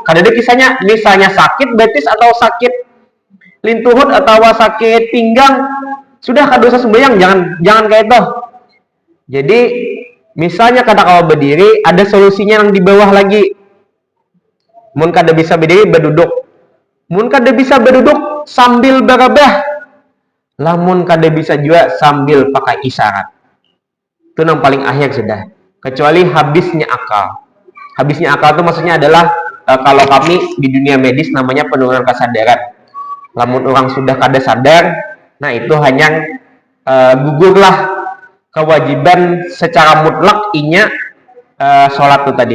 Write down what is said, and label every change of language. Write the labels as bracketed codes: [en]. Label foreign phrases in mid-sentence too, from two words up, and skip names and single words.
[bjn] Kada ada kisahnya, misalnya sakit betis atau sakit lintuhut atau sakit pinggang, sudah kada usah sumbayang, jangan kayak itu. Jadi misalnya kada kawa berdiri, ada solusinya yang di bawah lagi. Mun kada bisa berdiri, berduduk. Mun kada bisa berduduk sambil berabah, lamun kada bisa juga sambil pakai isyarat. Itu yang paling akhir sudah. Kecuali habisnya akal. [id] Habisnya akal itu maksudnya adalah kalau kami di dunia medis namanya penurunan kesadaran. [bjn] Lamun orang sudah kada sadar, nah itu hanya gugurlah kewajiban secara mutlak inya sholat itu tadi.